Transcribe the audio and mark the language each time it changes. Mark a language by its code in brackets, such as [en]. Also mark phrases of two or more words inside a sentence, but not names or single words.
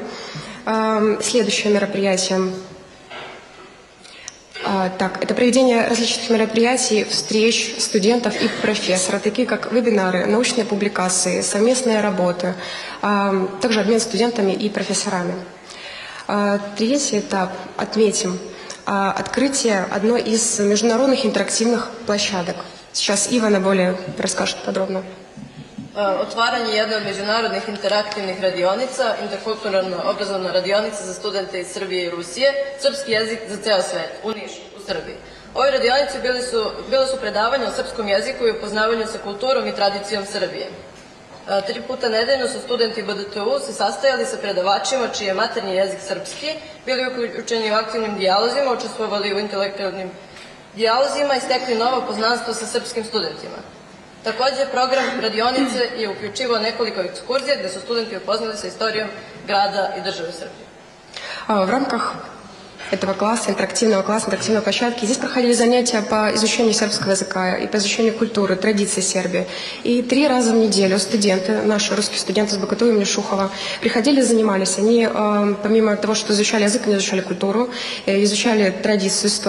[ru] Следующее мероприятие. Это проведение различных мероприятий, встреч студентов и профессоров, такие как вебинары, научные публикации, совместные работы, также обмен студентами и профессорами. Третий этап отметим открытие одной из международных интерактивных площадок. Сейчас Ивана более расскажет подробно. [sr] otvaranje jedne od međunarodnih interaktivnih radionica, interkulturalno-obrazovna radionica za studente iz Srbije i Rusije, srpski jezik za ceo svet, u Nišu, u Srbiji. Ove radionice bile su predavanja o srpskom jeziku i upoznavanju sa kulturom i tradicijom Srbije. 3 puta nedeljno su studenti BDTU se sastajali sa predavačima čiji je maternji jezik srpski, bili uključeni u aktivnim dijalozima, učestvovali u intelektualnim dijalozima i stekli novo poznanstvo sa srpskim studentima. Takođe, program radionice je uključivao nekoliko ekskurzija gde su studenti upoznali sa istorijom grada и države Srbije. [ru] В рамках этого класса, интерактивной площадки, здесь проходили занятия по изучению сербского языка и по изучению культуры, традиций Сербии. И 3 раза в неделю студенты, наши русские студенты с БКТУ имени Шухова, приходили и занимались. Они, помимо того, что изучали язык, они изучали культуру, изучали традицию, историю.